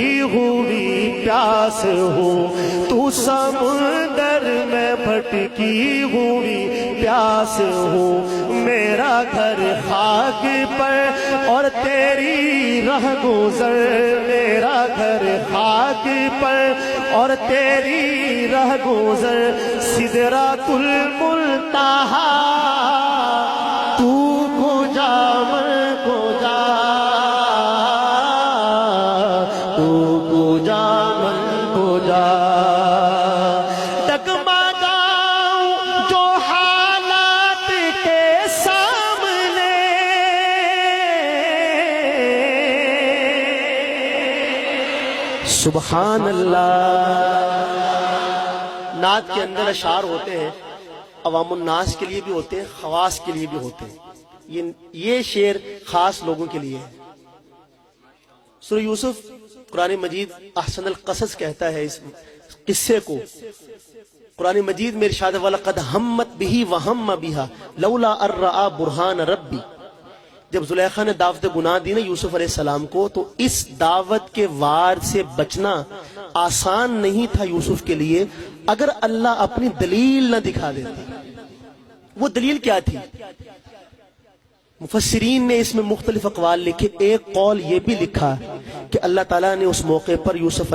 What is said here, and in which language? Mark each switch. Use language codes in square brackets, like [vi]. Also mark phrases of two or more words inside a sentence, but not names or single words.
[ur] ہوئی پیاس ہوں، تو سمندر میں بھٹکی ہوئی پیاس ہوں، میرا گھر خاک پر اور تیری رہ گزر، میرا گھر خاک پر اور تیری رہ گزر، سدرۃ المنتہا تو کجا میں کجا، تو کجا میں کجا، ڈگمگاؤں جو حالات کے سامنے، [ar] سبحان اللہ۔ [ur] نعت کے اندر اشعار ہوتے ہیں، عوام الناس کے لیے بھی ہوتے ہیں، خواص کے لیے بھی ہوتے ہیں، یہ شعر خاص لوگوں کے لیے ہے۔ سورہ یوسف قرآن مجید [ar] احسن القصص [ur] کہتا ہے اس قصے کو، قرآن مجید میں ارشاد [ar] وَلَقَدْ هَمَّتْ بِهِ وَهَمَّ بِهَا لَوْلَا أَن رَأَىٰ بُرْهَانَ رَبِّي، [ur] جب زلیخا نے دعوت گناہ دی نا یوسف علیہ السلام کو تو اس دعوت کے وار سے بچنا آسان نہیں تھا یوسف کے لیے اگر اللہ اپنی دلیل نہ دکھا دیتا۔ وہ دلیل کیا تھی؟ مفسرین نے اس میں مختلف اقوال لکھے، ایک قول یہ بھی لکھا کہ اللہ تعالیٰ نے اس موقع پر یوسف